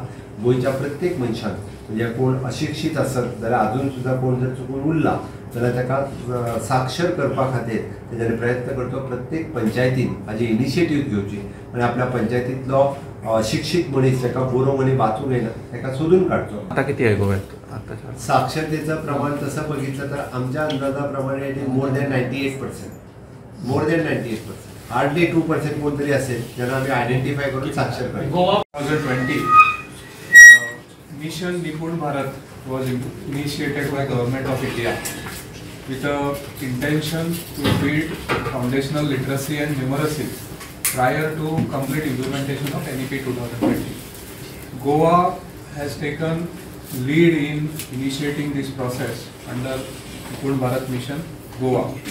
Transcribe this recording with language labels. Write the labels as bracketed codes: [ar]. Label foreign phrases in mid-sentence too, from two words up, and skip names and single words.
[kok] गोंयच्या प्रत्येक मनशान म्हणजे कोण अशिक्षीत आसत जाल्यार अजून सुद्दां कोण जर चुकून उरला जाल्यार ताका साक्षर करपा खातीर तेजेर प्रयत्न करचो. प्रत्येक पंचायतीन हाजी इनिशिएटीव घेवची आनी आपल्या पंचायतींतलो शिक्षीत मनीस जाका बरो मनीस वाचूंक येना ताका सोदून काडचो. [mr] आता किती आहे गोव्यात साक्षरतेचं प्रमाण तसं बघितलं तर आमच्या अंदाजाप्रमाणे [en] it is more than 98%. more than 98%. [mr] हार्डली 2% कोणतरी असेल ज्यांना आम्ही आयडेंटिफाय करून साक्षर करतो. [en] गोवा 2020 मिशन निपुण भारत was initiated by Government of India with the intention to build foundational literacy and numeracy prior to complete implementation of NEP 2020. Goa has taken lead in initiating this process under Nipun Bharat Mission Goa.